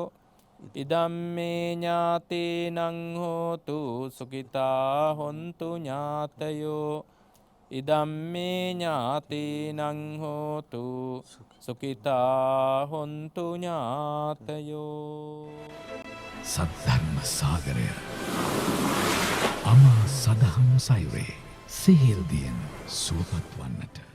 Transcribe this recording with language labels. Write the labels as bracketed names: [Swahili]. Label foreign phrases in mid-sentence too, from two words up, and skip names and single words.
[Pali] ඉදම්මේ ඥාතිනං හෝතු සුඛිතා හොන්තු ඥාතයෝ. ඉදම්මේ ඥාතිනං හෝතු සුඛිතා හොන්තු ඥාතයෝ. [Sinhala] සද්ධර්ම සාගරය අමා සදහම් සයුරේ සිහිල් දියෙන් සුවපත් වන්නට